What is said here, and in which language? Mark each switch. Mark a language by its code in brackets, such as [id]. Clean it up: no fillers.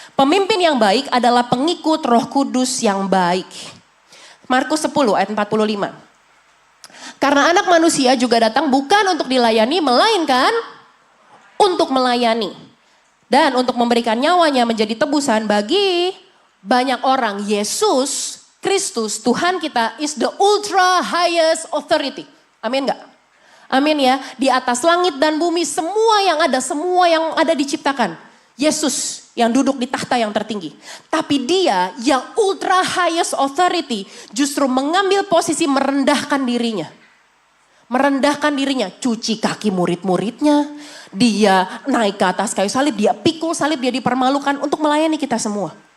[id] Pemimpin yang baik adalah pengikut Roh Kudus yang baik. Markus 10 ayat 45. Karena anak manusia juga datang bukan untuk dilayani, melainkan untuk melayani. Dan untuk memberikan nyawanya menjadi tebusan bagi banyak orang. Yesus, Kristus, Tuhan kita [en] is the ultra highest authority. [id] Amin gak? Amin ya. Di atas langit dan bumi semua yang ada diciptakan. Yesus yang duduk di tahta yang tertinggi. Tapi dia yang [en] ultra highest authority [id] justru mengambil posisi merendahkan dirinya. Merendahkan dirinya, cuci kaki murid-muridnya, dia naik ke atas kayu salib, dia pikul salib, dia dipermalukan untuk melayani kita semua.